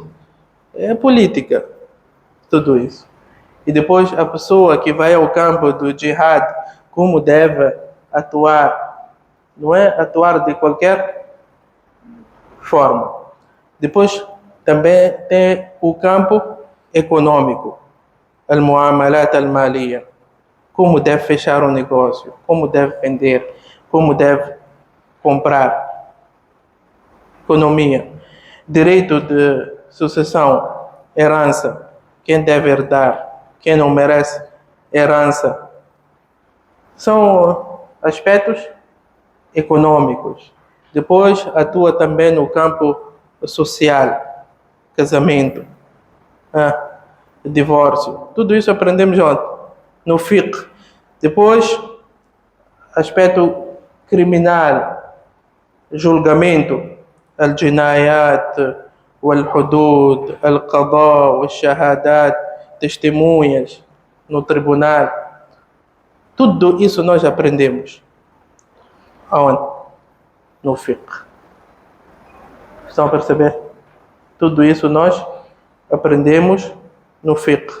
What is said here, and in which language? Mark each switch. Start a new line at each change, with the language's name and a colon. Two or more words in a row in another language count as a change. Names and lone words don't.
Portuguese: É política, tudo isso. E depois a pessoa que vai ao campo do jihad, como deve atuar? Não é atuar de qualquer forma. Depois também tem o campo econômico,
Arabic: المعاملات المالية.
Portuguese: Como deve fechar um negócio, como deve vender, como deve comprar. Economia, direito de sucessão, herança, quem deve herdar, quem não merece herança. São aspectos econômicos. Depois atua também no campo social, casamento, divórcio. Tudo isso aprendemos onde? No fiqh. Depois, aspecto criminal, julgamento,
Arabic: الجنايات، الحدود، القضاء، الشهادات,
Portuguese: testemunhas no tribunal. Tudo isso nós aprendemos. Aonde? No fiqh. Estão a perceber? Tudo isso nós aprendemos no fiqh.